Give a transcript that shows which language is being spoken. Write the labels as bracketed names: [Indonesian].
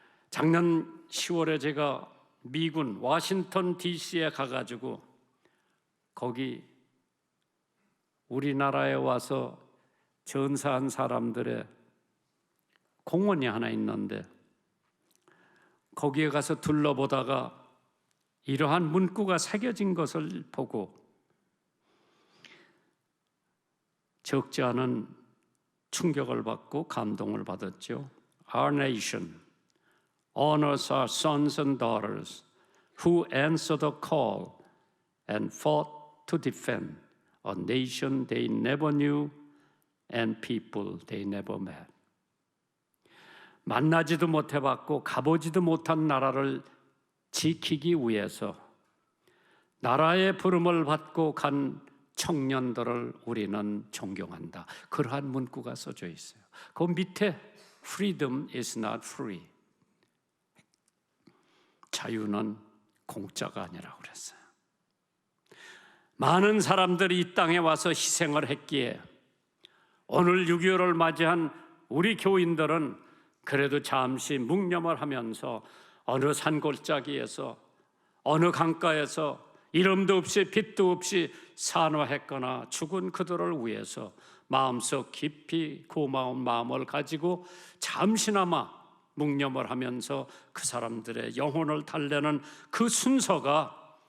[Korean] 작년 10월에 제가 미군 워싱턴 DC에 가가지고 거기 우리나라에 와서 전사한 사람들의 공원이 하나 있는데 거기에 가서 둘러보다가 이러한 문구가 새겨진 것을 보고 적지 않은 충격을 받고 감동을 받았죠. [English] Our nation honors our sons and daughters who answer the call and fought to defend a nation they never knew and people they never met. [Korean] 만나지도 못해봤고 가보지도 못한 나라를 지키기 위해서 나라의 부름을 받고 간 청년들을 우리는 존경한다. 그러한 문구가 써져 있어요. 그 밑에 [English] Freedom is not free. [Korean] 자유는 공짜가 아니라고 그랬어요. 많은 사람들이 이 땅에 와서 희생을 했기에 오늘 6.25를 맞이한 우리 교인들은 그래도 잠시 묵념을 하면서 어느 산골짜기에서 어느 강가에서 이름도 없이 빛도 없이 산화했거나 죽은 그들을 위해서 마음속 깊이 고마운 마음을 가지고 잠시나마 묵념을 하면서 그 사람들의 영혼을 달래는 그 순서가